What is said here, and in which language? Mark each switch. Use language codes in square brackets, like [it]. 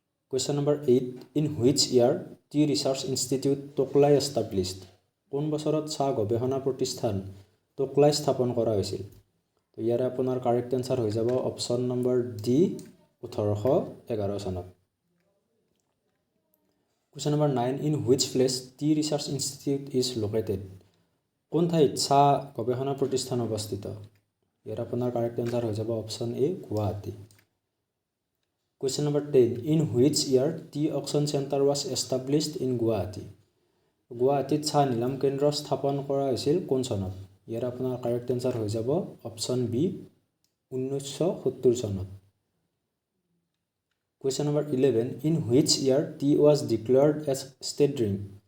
[en] Question number 8, in which year tea research institute Tocklai established? [as] কোন বছৰত চাহ গৱেষণা প্ৰতিষ্ঠান টোকলাই স্থাপন কৰা হৈছিল? তো ইয়াৰে আপোনাৰ কাৰেক্ট এনচাৰ হৈ যাব অপশ্যন নম্বৰ ডি, 1811 চনত। [en] Question number 9, in which place tea research institute is located? [as] কোন ঠাইত চাহ গৱেষণা প্ৰতিষ্ঠান অৱস্থিত? ইয়াৰ আপোনাৰ কাৰেক্ট এনচাৰ হৈ যাব option A, Guwahati. [en] Question number 10, in which year tea auction center was established in Guwahati? [as] গুৱাহাটীত চাহ নিলাম কেন্দ্ৰ স্থাপন কৰা হৈছিল কোন চনত? ইয়াৰ আপোনাৰ কাৰেক্ট এনচাৰ হৈ যাব অপশ্যন বি, 1970 চনত। [en] Question number 11, in which year tea was declared as state drink?